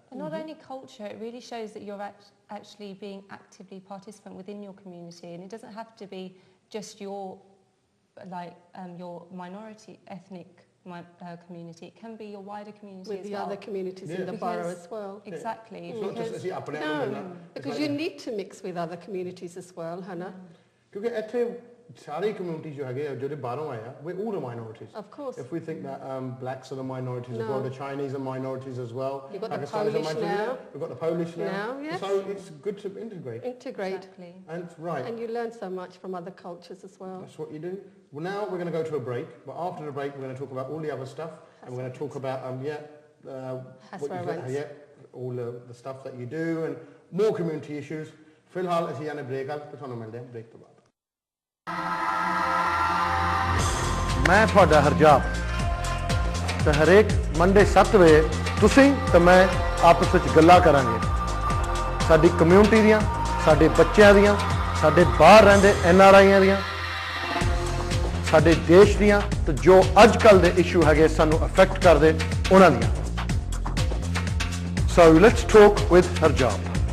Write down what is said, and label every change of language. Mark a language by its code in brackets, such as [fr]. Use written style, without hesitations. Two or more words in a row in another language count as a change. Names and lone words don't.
[en] And not only culture, it really shows that you're actually being actively participant within your community, and it doesn't have to be just your your minority ethnic community. It can be your wider community with as the well. other communities in the borough as well. Exactly. It's not just [pa] ਅਸੀਂ ਆਪਣੇ ਆਪ ਨੂੰ ਮਿਲਣਾ [en] Because you need to mix with other communities as well, Hannah. [pa] ਕਿਉਂਕਿ ਇੱਥੇ ਸਾਰੀ communities ਜੋ ਹੈਗੇ ਆ ਜਿਹੜੇ ਬਾਹਰੋਂ ਆਏ ਆ [en] we're all the minorities. Of course. If we think that blacks are the minorities as No. well, the Chinese are minorities as well. You've got the Pakistanis are Polish minorities. now. We've got the Polish now. Yes. So it's good to integrate. Integrate. Exactly. And right. And you learn so much from other cultures as well. That's what you do. Well, now we're going to go to a break, but after the break we're going to talk about all the other stuff, and we're going to talk about HASWA events. all the stuff that you do and more community issues. [pa] ਫਿਲਹਾਲ ਅਸੀਂ ਜਾਣੇ ਬ੍ਰੇਕ ਆ ਤੇ ਤੁਹਾਨੂੰ ਮਿਲਦੇ ਹਾਂ ਬ੍ਰੇਕ ਤੋਂ ਬਾਅਦ। ਮੈਂ ਤੁਹਾਡਾ ਹਰਜਾਪ ਤੇ ਹਰੇਕ ਮੰਡੇ 7 ਵਜੇ ਤੁਸੀਂ ਤੇ ਮੈਂ ਆਪਸ ਵਿੱਚ ਗੱਲਾਂ ਕਰਾਂਗੇ ਸਾਡੀ ਕਮਿਊਨਿਟੀ ਦੀਆਂ, ਸਾਡੇ ਬੱਚਿਆਂ ਦੀਆਂ, ਸਾਡੇ ਬਾਹਰ ਰਹਿੰਦੇ NRIਆਂ ਦੀਆਂ, ਸਾਡੇ ਦੇਸ਼ ਦੀਆਂ ਤੇ ਜੋ ਅੱਜ ਕੱਲ੍ਹ ਦੇ ਇਸ਼ੂ ਹੈਗੇ ਸਾਨੂੰ ਅਫੈਕਟ ਕਰਦੇ ਉਹਨਾਂ ਦੀਆਂ। [en] So let's talk with Harjap.